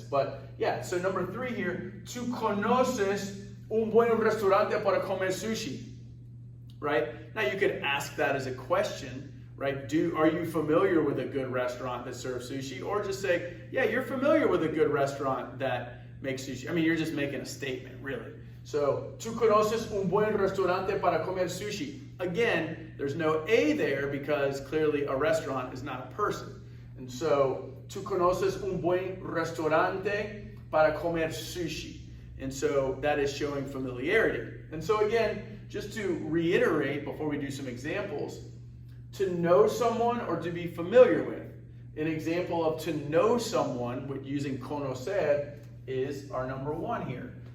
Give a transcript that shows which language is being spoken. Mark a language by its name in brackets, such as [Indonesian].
[English] But yeah, so number 3 here, [Spanish] tú conoces un buen restaurante para comer sushi, [English] right? Now you could ask that as a question. Right? Are you familiar with a good restaurant that serves sushi? Or just say, yeah, you're familiar with a good restaurant that makes sushi. I mean, you're just making a statement, really. [Spanish] So, tú conoces un buen restaurante para comer sushi. [English] Again, there's no A there because clearly a restaurant is not a person. [Spanish] And so, tú conoces un buen restaurante para comer sushi. [English] And so that is showing familiarity. And so again, just to reiterate before we do some examples, to know someone or to be familiar with. An example of to know someone with using conocer is our number 1 here.